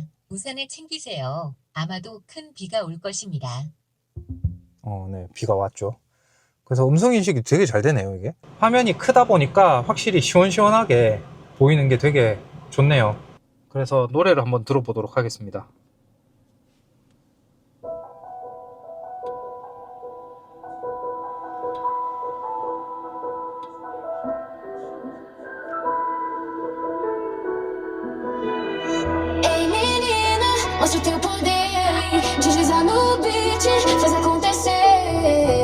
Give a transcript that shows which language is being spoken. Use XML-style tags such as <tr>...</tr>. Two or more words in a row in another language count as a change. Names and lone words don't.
<ko>우산을 챙기세요. 아마도 큰 비가 올 것입니다. 네, 비가 왔죠. 그래서 음성 인식이 되게 잘 되네요. 이게 화면이 크다 보니까 확실히 시원시원하게 보이는 게 되게 좋네요. 그래서 노래를 한번 들어보도록 하겠습니다.</ko> <pt>Mostra o teu poder, desliza no beat, faz acontecer.</pt>